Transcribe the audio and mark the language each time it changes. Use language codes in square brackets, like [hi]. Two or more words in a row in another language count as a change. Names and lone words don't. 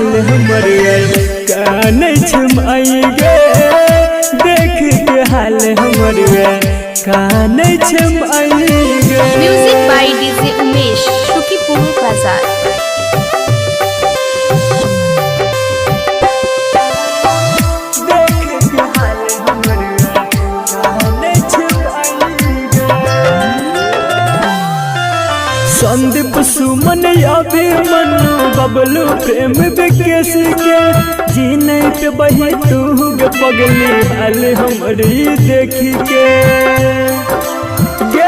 [mag] हमर काने छमाई गे देख के हाल हमर काने छमाई गे। [en] music by DJ Umesh Shukipur Bazar. [mag] संदीप सुमन अभिमन्यु बबलू प्रेम विकेश के जीने पे बही तू गे पगली हाल हमरी देखी के गे।